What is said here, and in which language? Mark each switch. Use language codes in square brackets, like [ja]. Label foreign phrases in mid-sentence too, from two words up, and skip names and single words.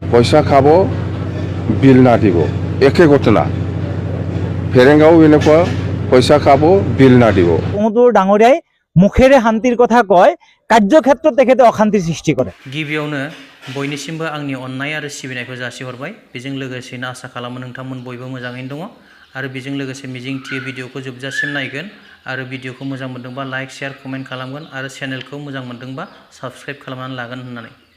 [bn] পয়সা খাব বিল না দিব [as] একে ঘটনা ফেরেঙ্গাও এনেকুৱা [bn] পয়সা খাব বিল না দিব [as] প্ৰমোদৰ ডাঙৰীয়াই মুখেৰে শান্তিৰ কথা কয় কাৰ্যক্ষেত্ৰত তেখেতে অশান্তিৰ সৃষ্টি কৰে [brx] गिबियावनो बयनिसिमबो आंनि अननाय आरो सिबिनायखौ जासिहरबाय बेजों लोगोसेनो आसा खालामो नोंथांमोन बयबो मोजाङैनो दङ आरो बेजों लोगोसे मिजिंथियो भिडिअखौ जोबजासिम नायगोन आरो भिडिअखौ मोजां मोनदोंबा [en] like share comment [brx] खालामगोन आरो चेनेलखौ मोजां मोनदोंबा साबस्क्राइब खालामनानै लागोन होननानै